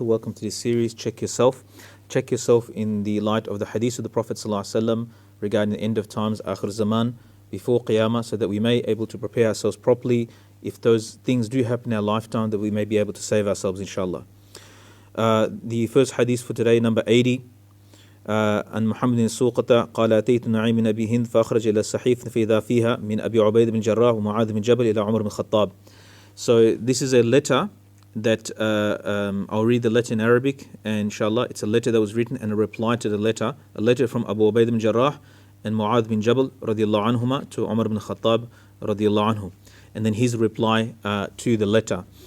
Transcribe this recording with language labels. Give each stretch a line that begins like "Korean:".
English: Welcome to this series, Check Yourself. Check yourself in the light of the hadiths of the Prophet ﷺ regarding the end of times, Akhir Zaman, before Qiyamah, so that we may be able to prepare ourselves properly. If those things do happen in our lifetime, that we may be able to save ourselves, inshallah. The first hadith for today, number 80.
Arabic: عن محمد السوقة قال أتيت نعيم بن أبي هند فأخرج إلى الصحيفة فإذا فيها من أبي عبيد بن جراح ومعاذ بن جبل إلى عمر بن الخطاب.
English: So this is a letter that I'll read the letter in Arabic, and inshallah it's a letter that was written and a reply to the letter, a letter from Abu Ubaid bin Jarrah and Mu'adh bin Jabal radiyallahu anhuma to Umar bin Khattab radiyallahu anhu, and then his reply to the letter.